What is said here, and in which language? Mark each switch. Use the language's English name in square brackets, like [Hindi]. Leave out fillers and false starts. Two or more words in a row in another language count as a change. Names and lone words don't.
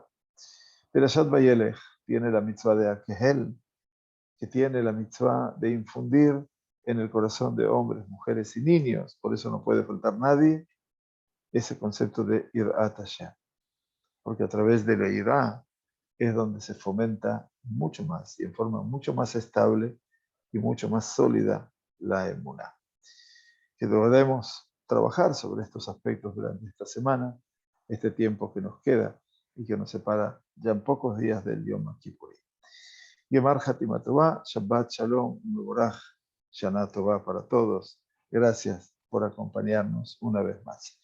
[Spanish] Perashat Vayelech tiene la mitzvah de Akehel, que tiene la mitzvah de infundir en el corazón de hombres, mujeres y niños, por eso no puede faltar nadie, ese concepto de [Hebrew] Irat Hashem, [Spanish] porque a través de la Irá es donde se fomenta mucho más y en forma mucho más estable y mucho más sólida la emuná. Que debemos trabajar sobre estos aspectos durante esta semana, este tiempo que nos queda y que nos separa ya en pocos días del Yom Kippurim. [Hebrew] גמר חתימה טובה, שבת שלום, מבורך, שנה טובה [Spanish] para todos. [Hebrew] Gracias por acompañarnos una vez más.